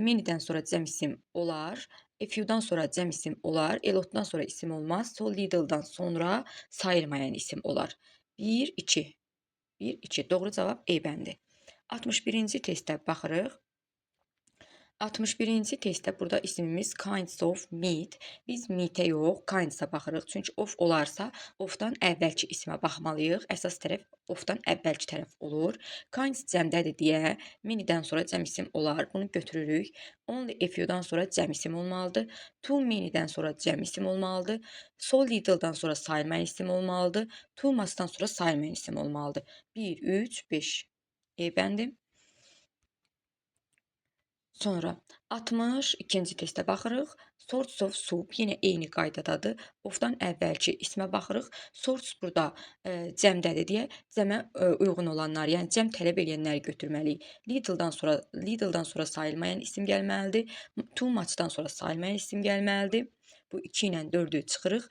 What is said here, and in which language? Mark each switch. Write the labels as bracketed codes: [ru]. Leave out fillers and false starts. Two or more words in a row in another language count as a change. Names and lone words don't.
[az] Many'dən sonra cəm isim olar. [en] A few'dan [az] sonra cəm isim olar. [en] A lot'dan [az] sonra isim olmaz. [en] So little'dan [az] sonra sayılmayan isim olar. 1, 2. 1, 2. Doğru cavab E bəndi. 61-ci testə baxırıq. 61-ci testdə burada ismimiz [en] kinds of meat. [az] Biz meat-ə yox, kinds-a baxırıq. Çünki of olarsa, of-dan əvvəlki ismə baxmalıyıq. Əsas tərəf of-dan əvvəlki tərəf olur. Kinds cəmdədir deyə many'dən sonra cəm isim olar. Bunu götürürük. [en] Only a few- [az] dan sonra cəm isim olmalıdır. [en] Too many- [az] dən sonra cəm isim olmalıdır. [en] So little- [az] dan sonra sayılmayan isim olmalıdır. [en] Too much- [az] dan sonra sayılmayan isim olmalıdır. 1, 3, 5. E bəndi. Sonra 62-ci testə baxırıq. [en] Sorts of soup [az] yenə eyni qaydadadır. Of-dan əvvəlki ismə baxırıq. Sorts burada cəmdədir deyə cəmə uyğun olanlar, yəni cəm tələb edənləri götürməliyik. Little'dan sonra sayılmayan isim gəlməlidir. [en] Too much- [az] dan sonra sayılmayan isim gəlməlidir. Bu 2 ilə 4-ü çıxırıq.